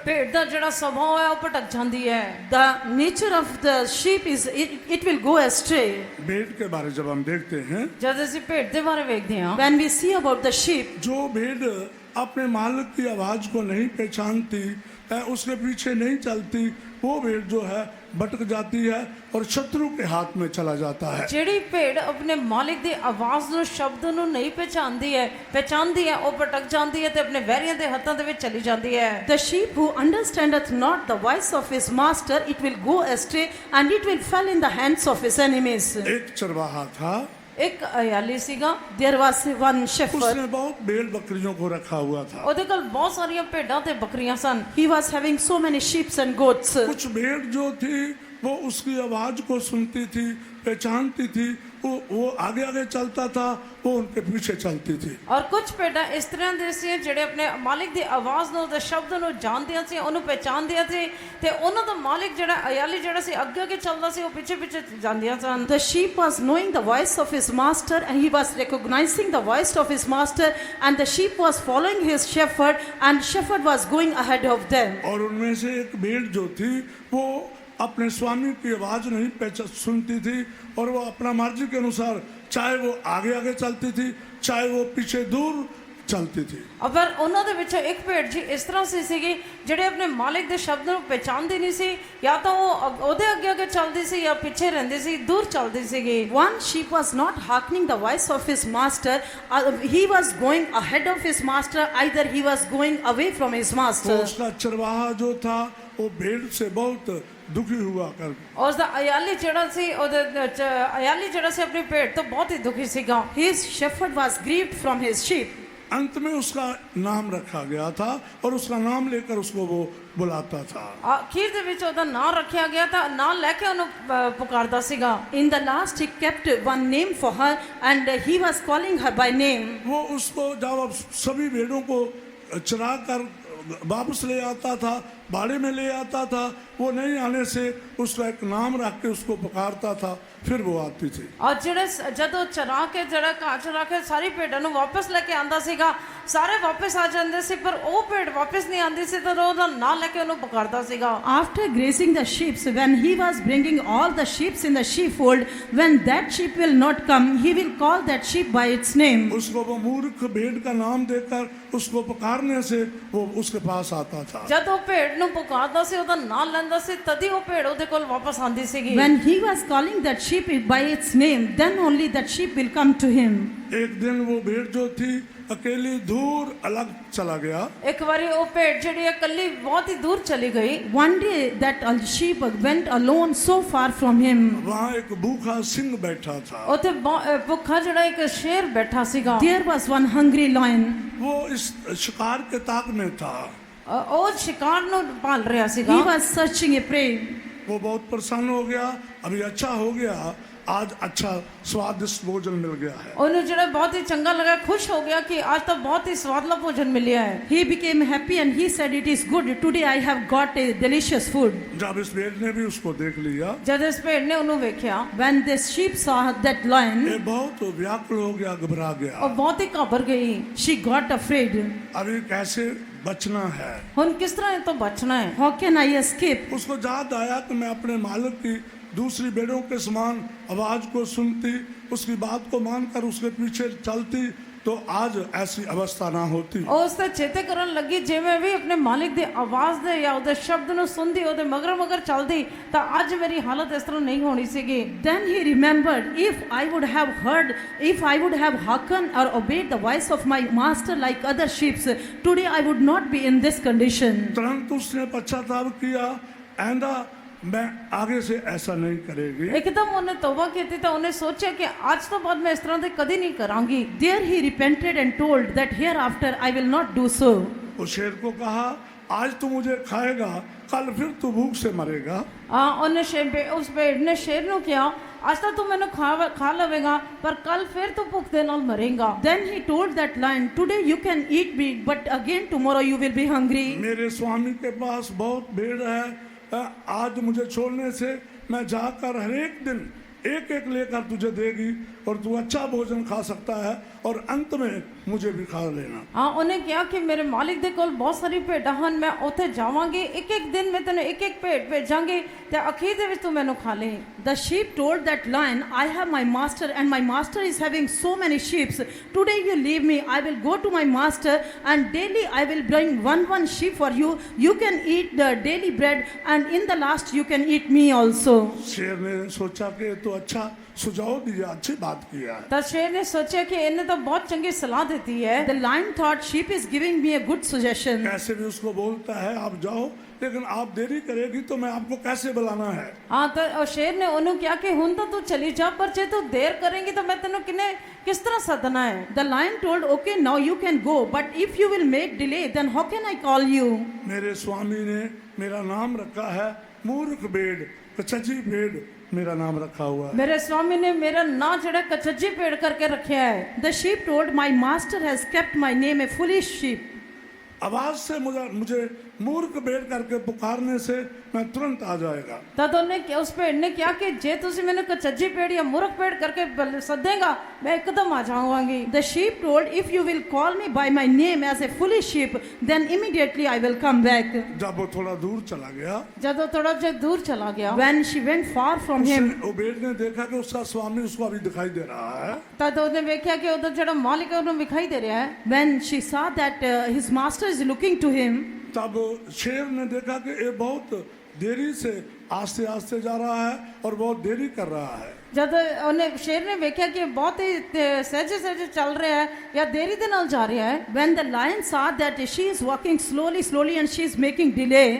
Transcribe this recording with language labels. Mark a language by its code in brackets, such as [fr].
[pa] ਭੇਡ ਦਾ ਜਿਹੜਾ ਸੁਭਾਅ ਹੈ ਉਹ ਭਟਕ ਜਾਂਦੀ ਹੈ। [en] The nature of the sheep is it will go astray. [hi] भेड़ के बारे जब हम देखते हैं, [pa] ਜਦ ਅਸੀਂ ਭੇਡ ਦੇ ਬਾਰੇ ਵੇਖਦੇ ਹਾਂ, [en] When we see about the sheep, [hi] जो भेड़ अपने मालिक की आवाज को नहीं पहचानती, उसके पीछे नहीं चलती, वो भेड़ जो है भटक जाती है और शत्रु के हाथ में चला जाता है। [pa] ਜਿਹੜੀ ਭੇਡ ਆਪਣੇ ਮਾਲਿਕ ਦੀ ਆਵਾਜ਼ ਨੂੰ ਸ਼ਬਦ ਨੂੰ ਨਹੀਂ ਪਛਾਣਦੀ ਹੈ ਉਹ ਭਟਕ ਜਾਂਦੀ ਹੈ ਤੇ ਆਪਣੇ ਵੈਰੀਆਂ ਦੇ ਹੱਥਾਂ ਦੇ ਵਿੱਚ ਚਲੀ ਜਾਂਦੀ ਹੈ। [en] the sheep who understandeth not the voice of his master, it will go astray and it will fall in the hands of his enemies. [hi] एक चरवाहा था, [pa] ਇੱਕ ਅਯਾਲੀ ਸੀਗਾ, [en] There was one shepherd. [hi] उसने बहुत भेड़ बकरियों को रखा हुआ था। [pa] ਉਹਦੇ ਕੋਲ ਬਹੁਤ ਸਾਰੀਆਂ ਭੇਡਾਂ ਤੇ ਬੱਕਰੀਆਂ ਸਨ। [en] He was having so many sheep and goats. [hi] कुछ भेड़ जो थी वो उसकी आवाज को सुनती थी, पहचानती थी, वो आगे आगे चलता था, वो उनके पीछे चलती थी। [pa] ਔਰ ਕੁਝ ਭੇਡਾਂ ਇਸ ਤਰ੍ਹਾਂ ਦੇ ਸੀ ਜਿਹੜੇ ਆਪਣੇ ਮਾਲਿਕ ਦੀ ਆਵਾਜ਼ ਨੂੰ ਤੇ ਸ਼ਬਦ ਨੂੰ ਜਾਣਦੀਆਂ ਸੀ, ਉਹਨੂੰ ਪਛਾਣਦੀਆਂ ਸੀ ਤੇ ਉਹਨਾਂ ਦਾ ਮਾਲਿਕ ਜਿਹੜਾ ਅਯਾਲੀ ਜਿਹੜਾ ਸੀ ਅੱਗੇ ਅੱਗੇ ਚੱਲਦਾ ਸੀ, ਉਹ ਪਿੱਛੇ ਪਿੱਛੇ ਜਾਂਦੀਆਂ ਸਨ। [en] The sheep was knowing the voice of his master and he was recognizing the voice of his master, and the sheep was following his shepherd and shepherd was going ahead of them. [hi] और उनमें से एक भेड़ जो थी वो अपने स्वामी की आवाज नहीं सुनती थी और वो अपना मर्जी के अनुसार, चाहे वो आगे आगे चलती थी, चाहे वो पीछे दूर चलती थी। [pa] ਪਰ ਉਹਨਾਂ ਦੇ ਵਿੱਚੋਂ ਇੱਕ ਭੇਡ ਜੀ ਇਸ ਤਰ੍ਹਾਂ ਸੀਗੀ ਜਿਹੜੇ ਆਪਣੇ ਮਾਲਿਕ ਦੇ ਸ਼ਬਦ ਨੂੰ ਪਛਾਣਦੀ ਨਹੀਂ ਸੀ, ਜਾਂ ਤਾਂ ਉਹ ਉਹਦੇ ਅੱਗੇ ਅੱਗੇ ਚੱਲਦੀ ਸੀ ਜਾਂ ਪਿੱਛੇ ਰਹਿੰਦੀ ਸੀ, ਦੂਰ ਚੱਲਦੀ ਸੀਗੀ। [en] One sheep was not hearkening the voice of his master. He was going ahead of his master, either he was going away from his [hi] तो [en] master. [hi] उसका चरवाहा जो था वो भेड़ से बहुत दुखी हुआ कर। [pa] ਉਸ ਦਾ ਅਯਾਲੀ ਜਿਹੜਾ ਸੀ ਉਹਦੇ ਵਿੱਚ ਅਯਾਲੀ ਜਿਹੜਾ ਸੀ ਆਪਣੀ ਭੇਡ ਤੋਂ ਬਹੁਤ ਹੀ ਦੁਖੀ ਸੀਗਾ। [en] His shepherd was grieved from his sheep. [hi] अंत में उसका नाम रखा गया था और उसका नाम लेकर उसको वो बुलाता था। [pa] ਅਖੀਰ ਦੇ ਵਿੱਚ ਉਹਦਾ ਨਾਂ ਰੱਖਿਆ ਗਿਆ ਤਾਂ ਨਾਂ ਲੈ ਕੇ ਉਹਨੂੰ ਪੁਕਾਰਦਾ ਸੀਗਾ। [en] In the last, he kept one name for her and he was calling her by name. [hi] वो उसको जब अब सभी भेड़ों को चरा कर वापस ले आता था, बाड़े में ले आता था, वो नहीं आने से उसका एक नाम रख के उसको पुकारता था, फिर वो आती थी। [pa] ਔਰ ਜਿਹੜੇ ਜਦੋਂ ਚਰਾ ਕੇ ਜਿਹੜਾ ਘਾਹ ਚਰਾ ਕੇ ਸਾਰੀ ਭੇਡਾਂ ਨੂੰ ਵਾਪਸ ਲੈ ਕੇ ਆਂਦਾ ਸੀਗਾ, ਸਾਰੇ ਵਾਪਸ ਆ ਜਾਂਦੇ ਸੀ, ਪਰ ਉਹ ਭੇਡ ਵਾਪਸ ਨਹੀਂ ਆਂਦੀ ਸੀ ਤਾਂ ਉਹਦਾ ਨਾਂ ਲੈ ਕੇ ਉਹਨੂੰ ਪੁਕਾਰਦਾ ਸੀਗਾ। [en] After grazing the sheep, when he was bringing all the sheep in the sheepfold, when that sheep will not come, he will call that sheep by its name. [hi] उसको वो मूर्ख भेड़ का नाम देकर उसको पुकारने से वो उसके पास आता था। [pa] ਜਦ ਉਹ ਭੇਡ ਨੂੰ ਪੁਕਾਰਦਾ ਸੀ, ਉਹਦਾ ਨਾਂ ਲੈਂਦਾ ਸੀ, ਤਦ ਹੀ ਉਹ ਭੇਡ ਉਹਦੇ ਕੋਲ ਵਾਪਸ ਆਂਦੀ ਸੀਗੀ। [en] When he was calling that sheep by its name, then only that sheep will come to him. [hi] एक दिन वो भेड़ जो थी अकेली दूर अलग चला गया। [pa] ਇੱਕ ਵਾਰੀ ਉਹ ਭੇਡ ਜਿਹੜੀ ਹੈ ਇਕੱਲੀ ਬਹੁਤ ਹੀ ਦੂਰ ਚਲੀ ਗਈ। [en] One day that sheep went alone so far from him. [hi] वहाँ एक भूखा सिंह बैठा था। [pa] ਉੱਥੇ ਭੁੱਖਾ ਜਿਹੜਾ ਇੱਕ ਸ਼ੇਰ ਬੈਠਾ ਸੀਗਾ। [en] There was one hungry lion. [hi] वो इस शिकार के ताक में था। [pa] ਉਹ ਸ਼ਿਕਾਰ ਨੂੰ ਭਾਲ ਰਿਹਾ ਸੀਗਾ। [en] He was searching a prey. [hi] वो बहुत प्रसन्न हो गया, अभी अच्छा हो गया, आज अच्छा स्वादिष्ट भोजन मिल गया है। [pa] ਉਹਨੂੰ ਜਿਹੜਾ ਬਹੁਤ ਹੀ ਚੰਗਾ ਲੱਗਾ, ਖੁਸ਼ ਹੋ ਗਿਆ ਕਿ ਅੱਜ ਤਾਂ ਬਹੁਤ ਹੀ ਸਵਾਦਲਾ ਭੋਜਨ ਮਿਲਿਆ ਹੈ। [en] He became happy and he said, "It is good. Today I have got a delicious food." [hi] जब इस भेड़ ने भी उसको देख लिया, [pa] ਜਦ ਇਸ ਭੇਡ ਨੇ ਉਹਨੂੰ ਵੇਖਿਆ, [en] When the sheep saw that [hi] ये [en] lion, [hi] बहुत व्याकुल हो गया, घबरा [pa] ਉਹ [hi] गया। [pa] ਬਹੁਤ ਹੀ ਘਬਰ ਗਈ। [en] she got afraid. [hi] अभी कैसे बचना है? [pa] ਹੁਣ ਕਿਸ ਤਰ੍ਹਾਂ ਇਹ ਤੋਂ ਬਚਣਾ ਹੈ? [en] How can I escape? [hi] उसको याद आया कि मैं अपने मालिक की दूसरी भेड़ों के समान आवाज को सुनती, उसकी बात को मानकर उसके पीछे चलती तो आज ऐसी अवस्था ना होती। [pa] ਉਹ ਉਸ ਤੇ ਚੇਤੇ ਕਰਨ ਲੱਗੀ, ਜੇ ਮੈਂ ਵੀ ਆਪਣੇ ਮਾਲਿਕ ਦੀ ਆਵਾਜ਼ ਦੇ ਜਾਂ ਉਹਦੇ ਸ਼ਬਦ ਨੂੰ ਸੁਣਦੀ, ਉਹਦੇ ਮਗਰ ਮਗਰ ਚੱਲਦੀ ਤਾਂ ਅੱਜ ਮੇਰੀ ਹਾਲਤ ਇਸ ਤਰ੍ਹਾਂ ਨਹੀਂ ਹੋਣੀ ਸੀਗੀ। [en] Then he remembered, if I would have heard, if I would have hearkened or obeyed the voice of my master like other sheep, today I would not be in this condition. [hi] तुरंत उसने पश्चाताप किया, आइंदा मैं आगे से ऐसा नहीं करेगी। [pa] ਇੱਕਦਮ ਉਹਨੇ ਤੌਬਾ ਕੀਤੀ ਤਾਂ ਉਹਨੇ ਸੋਚਿਆ ਕਿ ਅੱਜ ਤੋਂ ਬਾਅਦ ਮੈਂ ਇਸ ਤਰ੍ਹਾਂ ਦੇ ਕਦੀ ਨਹੀਂ ਕਰਾਂਗੀ। [en] There he repented and told that hereafter I will not do so. [hi] उस शेर को कहा, आज तू मुझे खाएगा, कल फिर तू भूख से मरेगा। [pa] ਉਹਨੇ ਉਸ ਭੇਡ ਨੇ ਸ਼ੇਰ ਨੂੰ ਕਿਹਾ, ਅੱਜ ਤਾਂ ਤੂੰ ਮੈਨੂੰ ਖਾ ਲਵੇਂਗਾ, ਪਰ ਕੱਲ ਫਿਰ ਤੂੰ ਭੁੱਖ ਦੇ ਨਾਲ ਮਰੇਂਗਾ। [en] Then he told that lion, today you can eat meat, but again tomorrow you will be hungry. [hi] मेरे स्वामी के पास बहुत भेड़ है, आज मुझे छोड़ने से मैं जाकर हर एक दिन एक एक लेकर तुझे देगी और तू अच्छा भोजन खा सकता है और अंत में मुझे भी खा लेना। [pa] ਉਹਨੇ ਕਿਹਾ ਕਿ ਮੇਰੇ ਮਾਲਿਕ ਦੇ ਕੋਲ ਬਹੁਤ ਸਾਰੀ ਭੇਡਾਂ ਹਨ, ਮੈਂ ਉੱਥੇ ਜਾਵਾਂਗੀ, ਇੱਕ ਇੱਕ ਦਿਨ ਮੈਂ ਤੈਨੂੰ ਇੱਕ ਇੱਕ ਭੇਡ ਭੇਜਾਂਗੀ ਤੇ ਅਖੀਰ ਦੇ ਵਿੱਚ ਤੂੰ ਮੈਨੂੰ ਖਾ ਲੇ। [en] The sheep told that lion, I have my master and my master is having so many sheep. Today you leave me, I will go to my master and daily I will bring one sheep for you. You can eat the daily bread and in the last you can eat me also. [hi] शेर ने सोचा कि तो अच्छा सुझाव दिया, अच्छी बात किया है। [pa] ਤਾਂ ਸ਼ੇਰ ਨੇ ਸੋਚਿਆ ਕਿ ਇਹਨੇ ਤਾਂ ਬਹੁਤ ਚੰਗੀ ਸਲਾਹ ਦਿੱਤੀ ਹੈ। [en] The lion thought, sheep is giving me a good suggestion. [hi] कैसे भी उसको बोलता है, आप जाओ, लेकिन आप देरी करेगी तो मैं आपको कैसे बुलाना है। [pa] ਹਾਂ ਤਾਂ ਉਹ ਸ਼ੇਰ ਨੇ ਉਹਨੂੰ ਕਿਹਾ ਕਿ ਹੁਣ ਤਾਂ ਤੂੰ ਚਲੀ ਜਾ, ਪਰ ਜੇ ਤੂੰ ਦੇਰ ਕਰੇਂਗੀ ਤਾਂ ਮੈਂ ਤੈਨੂੰ ਕਿਸ ਤਰ੍ਹਾਂ ਸੱਦਣਾ ਹੈ। [en] The lion told, okay, now you can go, but if you will make delay, then how can I call you? [hi] मेरे स्वामी ने मेरा नाम रखा है मूर्ख भेड़, कचजी भेड़ मेरा नाम रखा हुआ है। [pa] ਮੇਰੇ ਸਵਾਮੀ ਨੇ ਮੇਰਾ ਨਾਂ ਜਿਹੜਾ ਕਚੱਜੀ ਭੇਡ ਕਰਕੇ ਰੱਖਿਆ ਹੈ। [en] The sheep told, my master has kept my name a foolish sheep. [hi] आवाज से मुझे मूर्ख भेड़ करके पुकारने से मैं तुरंत आ जाएगा। [pa] ਤਦ ਉਹਨੇ ਉਸ ਭੇਡ ਨੇ ਕਿਹਾ ਕਿ ਜੇ ਤੁਸੀਂ ਮੈਨੂੰ ਕਚੱਜੀ ਭੇਡ ਜਾਂ ਮੂਰਖ ਭੇਡ ਕਰਕੇ ਸੱਦੇਗਾ ਮੈਂ ਇੱਕਦਮ ਆ ਜਾਵਾਂਗੀ। [en] The sheep told, if you will call me by my name as a foolish sheep, then immediately I will come back. [hi] जब वो थोड़ा दूर चला गया, [pa] ਜਦੋਂ ਥੋੜਾ ਜਿਹਾ ਦੂਰ ਚਲਾ ਗਿਆ, [en] When she went far from him, [hi] वो भेड़ ने देखा कि उसका स्वामी उसको अभी दिखाई दे रहा है। [pa] ਤਦ ਉਹਨੇ ਵੇਖਿਆ ਕਿ ਉਹਦਾ ਜਿਹੜਾ ਮਾਲਿਕ ਹੈ ਉਹਨੂੰ ਵਿਖਾਈ ਦੇ ਰਿਹਾ ਹੈ। [en] when she saw that his master is looking to him, [hi] तब शेर ने देखा कि ये बहुत देरी से आस्ते आस्ते जा रहा है और बहुत देरी कर रहा है। [pa] ਜਦ ਉਹਨੇ ਸ਼ੇਰ ਨੇ ਵੇਖਿਆ ਕਿ ਬਹੁਤ ਹੀ ਸਹਿਜੇ ਸਹਿਜੇ ਚੱਲ ਰਿਹਾ ਹੈ ਜਾਂ ਦੇਰੀ ਦੇ ਨਾਲ ਜਾ ਰਿਹਾ ਹੈ। [en] When the lion saw that she is walking slowly and she is making delay,